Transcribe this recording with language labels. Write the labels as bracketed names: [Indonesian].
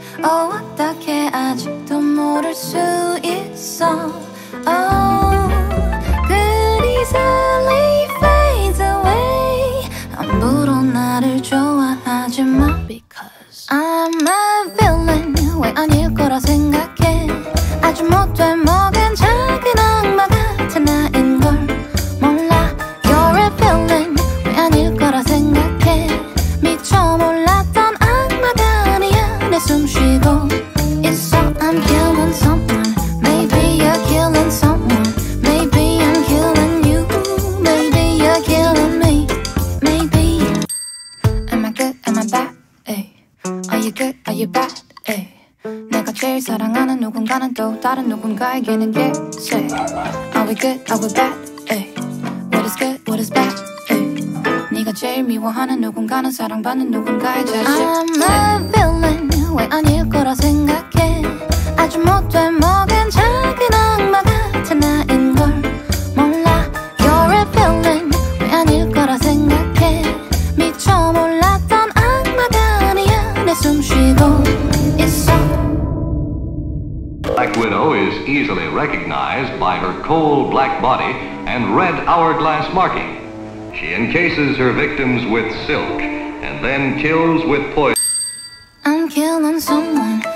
[Korean] Oh, 어떻게 아직도 모를 수 있어? [English] Oh, good easily fades away. [Korean] 아무도 나를 좋아하지 마. [English] Because I'm a villain. [Korean] 왜 아닐 거라 생각해. 아주 못된 먹은 작은 악마 같은 나인 걸 몰라. [English] You're a villain. [Korean] 왜 아닐 거라 생각해. 미처 몰랐던 악마가 아니야. 내 숨 쉬고 있어. [English] I'm killing someone. Maybe you're killing someone. Maybe I'm killing you. Maybe you're killing me. Maybe. Am I good? Am I bad? Ay. Are you good? Are you bad? Ay. [Korean] 내가 제일 사랑하는 누군가는 또 다른 누군가에게는 say. [English] Are we good? Are we bad? Ay. What is good? What is bad? Ay. [Korean] 네가 제일 미워하는 누군가는 사랑받는 누군가의 자식. [English] I'm a villain. [Korean] 왜 아닐 거라 생각해. 아주 못된 먹은 작은 악마 같은 나인 걸 몰라. [English] You're a villain. [Korean] 왜 아닐 거라 생각해. 미처 몰랐던 악마가 아니야. 내 숨 쉬고 있어. [English] Black Widow is easily recognized by her coal black body and red hourglass marking. She encases her victims with silk and then kills with poison. I'm killing someone.